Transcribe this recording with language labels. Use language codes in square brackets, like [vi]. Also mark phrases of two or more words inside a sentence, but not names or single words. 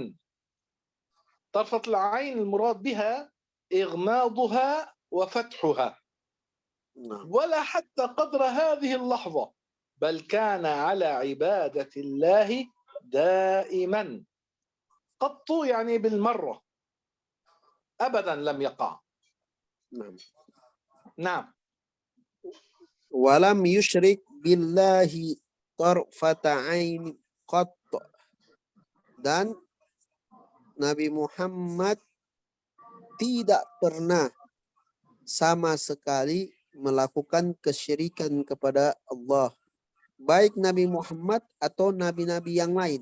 [ar] طرفة العين المراد بها إغماضها وفتحها، ولا حتى قدر هذه اللحظة، بل كان على عبادة الله دائما. قط يعني بالمرة. أبدا لم يقع. نعم. نعم. ولم يشرك بالله طرفة عين قط. [id] Dan Nabi Muhammad tidak pernah sama sekali melakukan kesyirikan kepada Allah. Baik Nabi Muhammad atau nabi-nabi yang lain.